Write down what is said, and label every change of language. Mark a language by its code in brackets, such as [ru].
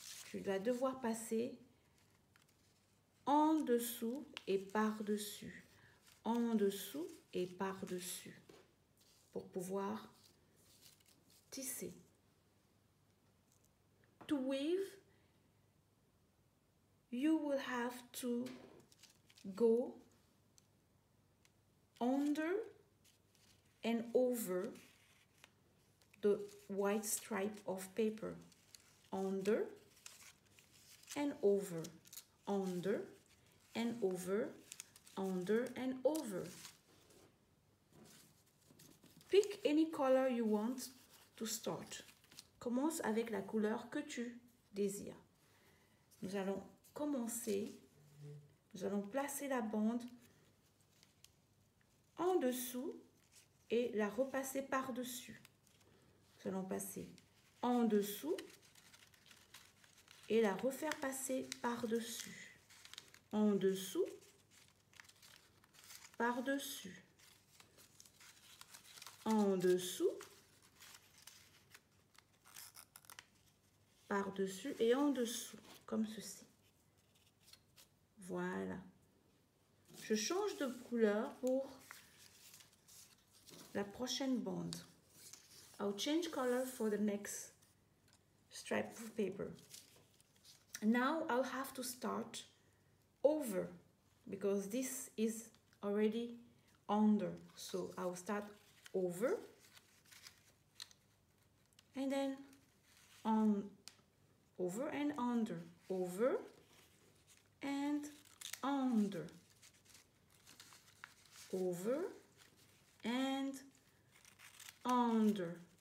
[fr] Tu vas devoir passer en dessous et par-dessus, en dessous et par-dessus pour pouvoir tisser. [en] To weave, you will have to go under and over the white stripe of paper. Under and over, under and over, under and over. Pick any color you want to start. [fr] Commence avec la couleur que tu désires. Nous allons commencer, nous allons placer la bande en dessous et la repasser par-dessus. Nous allons passer en dessous et la refaire passer par-dessus. En dessous, par-dessus. En dessous, par-dessus et en dessous, comme ceci. Voilà. Je change de couleur pour la prochaine bande. [en] I'll change color for the next stripe of paper. Now I'll have to start over because this is already under. So I'll start over and then on, over and under, over and under, over and under,